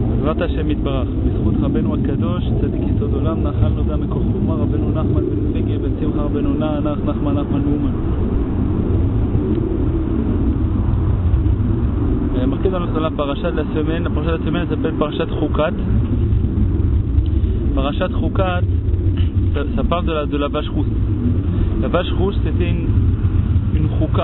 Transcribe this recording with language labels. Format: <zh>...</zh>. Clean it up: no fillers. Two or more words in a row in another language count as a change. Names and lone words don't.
<he>בעזרת השם יתברך, בזכות רבנו הקדוש, צדיק יסוד עולם, נחלנו גם מכוח חוכמה, רבנו נחמן בן פגה, בן שמחה רבנו נח, נחמן מאומן.</he> <fr>Marqué dans la paracha de la semaine, s'appelle Parashat Chukat. Parashat Chukat, ça parle de la vache rousse. La vache rousse, c'était une chouka.</fr>